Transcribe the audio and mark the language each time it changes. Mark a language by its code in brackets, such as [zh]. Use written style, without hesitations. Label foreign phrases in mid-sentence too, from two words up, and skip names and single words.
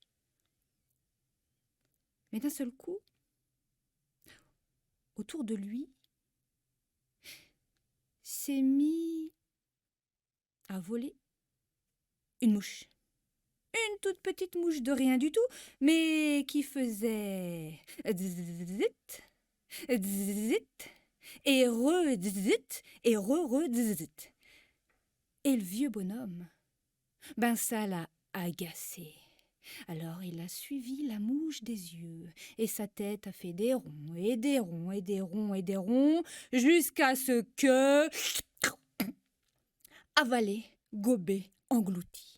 [fr] Mais d'un seul coup, autour de lui, s'est mis à voler une mouche. Une toute petite mouche de rien du tout, mais qui faisait zit, zit, et zit, et zit. Et le vieux bonhomme, ben ça l'a agacé. Alors il a suivi la mouche des yeux, et sa tête a fait des ronds, et des ronds, et des ronds, et des ronds, jusqu'à ce que... avalé, gobé, englouti.